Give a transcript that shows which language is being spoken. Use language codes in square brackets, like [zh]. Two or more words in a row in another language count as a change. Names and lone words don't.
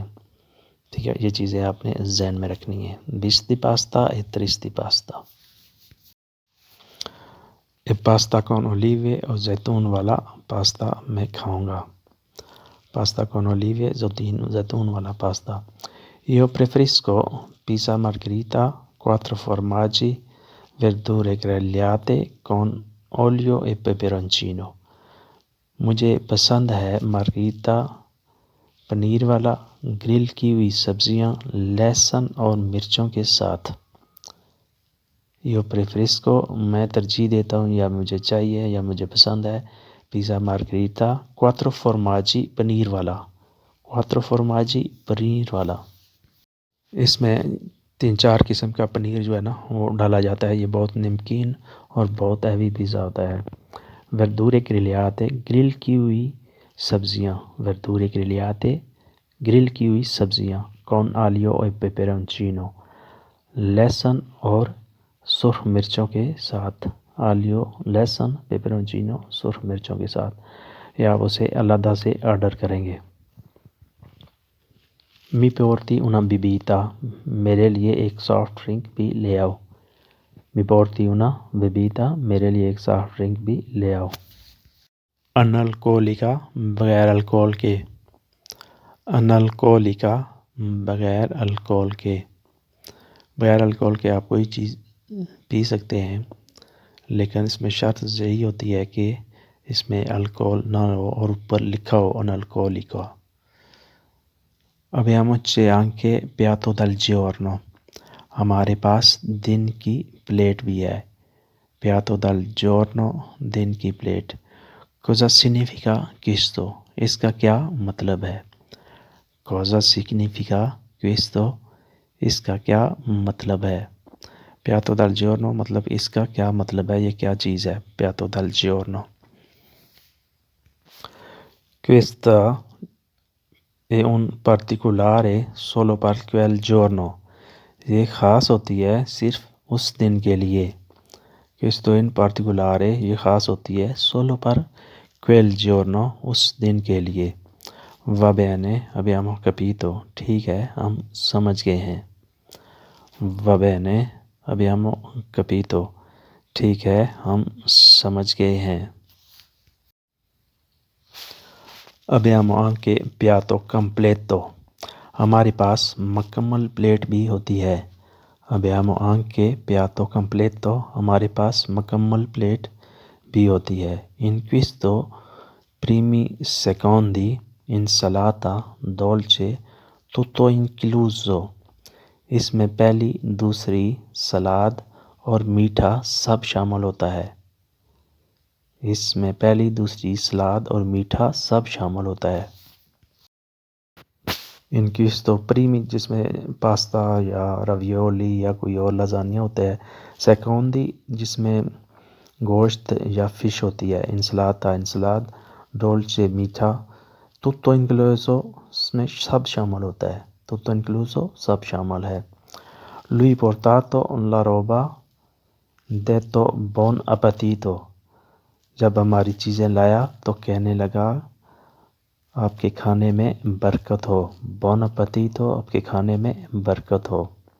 [ur] ٹھیک ہے، یہ چیزیں آپ نے ذہن میں رکھنی ہیں۔ [it] Bis di pasta e tris di pasta. E pasta con olive, [ur] اور زیتون والا پاستا میں کھاؤں گا۔ [it] Pasta con olive, [ur] زیتون والا پاستا۔ [it] Io preferisco pizza margherita, 4 formaggi, verdure grigliate con olio e peperoncino۔ [ur] مجھے پسند ہے مارگریتا، پنیر والا، گرل کی ہوئی سبزیاں، لہسن اور مرچوں کے ساتھ۔ [it] Io preferisco، [ur] میں ترجیح دیتا ہوں یا مجھے چاہیے یا مجھے پسند ہے، پیزا مارگریتا، 4 formaggi، پنیر والا، 4 formaggi، پنیر والا۔ اس میں 3-4 قسم کا پنیر جو ہے نا وہ ڈالا جاتا ہے، یہ بہت نمکین اور بہت ہیوی پیزا ہوتا ہے۔ [it] verdure grigliate، [ur] گرل کی ہوئی سبزیاں، [it] verdure grigliate، [ur] گرل کی ہوئی سبزیاں، [it] con olio e peperoncino، [ur] لہسن اور سرخ مرچوں کے ساتھ، آلیو لہسن، پیپرونچینو سرخ مرچوں کے ساتھ، یا آپ اسے علیحدہ سے آرڈر کریں گے۔ [it] می porti una bibita، [ur] میرے لیے ایک سافٹ ڈرنک بھی لے آؤ۔ [it] می porti una bibita، [ur] میرے لیے ایک سافٹ ڈرنک بھی لے آؤ۔ انالکولکا، بغیر الکول کے۔ انالکولکا، بغیر الکول کے۔ بغیر الکول کے آپ کوئی چیز پی سکتے ہیں، لیکن اس میں شرط یہی ہوتی ہے کہ اس میں الکول نہ ہو اور اوپر لکھا ہو انالکولکا۔ [it] Abbiamo c'è anche piatto del giorno، [ur] ہمارے پاس دن کی پلیٹ بھی ہے۔ [it] piatto del giorno، [ur] دن کی پلیٹ۔ [it] Cosa significa questo، [ur] اس کا کیا مطلب ہے۔ [it] Cosa significa questo، [ur] اس کا کیا مطلب ہے۔ [it] piatto del giorno [ur] مطلب اس کا کیا مطلب ہے، یہ کیا چیز ہے۔ [it] piatto del giorno۔ Questa è un particolare solo per quel giorno، [ur] یہ خاص ہوتی ہے صرف اس دن کے لیے۔ [it] Questo in particolare، [ur] یہ خاص ہوتی ہے [it] solo per quel giorno، [ur] اس دن کے لیے۔ [it] Va bene، abbiamo capito، [ur] ٹھیک ہے ہم سمجھ گئے ہیں۔ [it] Va bene، abbiamo capito، [ur] ٹھیک ہے ہم سمجھ گئے ہیں۔ [it] Abbiamo anche piatto completo، [ur] ہمارے پاس مکمل پلیٹ بھی ہوتی ہے۔ [it] Abbiamo anche piatto completo، [ur] ہمارے پاس مکمل پلیٹ بھی ہوتی ہے۔ [it] In questo primi secondi insalata dolce tutto incluso، [ur] اس میں پہلی، دوسری، سلاد اور میٹھا سب شامل ہوتا ہے۔ اس میں پہلی، دوسری، سلاد اور میٹھا سب شامل ہوتا ہے۔ [it] ان questo primi، [ur] جس میں پاستا یا رویولی یا کوئی اور لازانیہ ہوتا ہے۔ سیکوندی، جس میں گوشت یا فش ہوتی ہے۔ انسلاتا، انسلاد، ڈولچے، میٹھا، [it] tutto incluso، [ur] اس میں سب شامل ہوتا ہے۔ [it] tutto incluso، [ur] سب شامل ہے۔ [it] Lui portato la roba detto buon appetito، [ur] جب ہماری چیزیں لایا تو کہنے لگا آپ کے کھانے میں برکت ہو۔ [it] buon appetito، [ur] آپ کے کھانے میں برکت ہو۔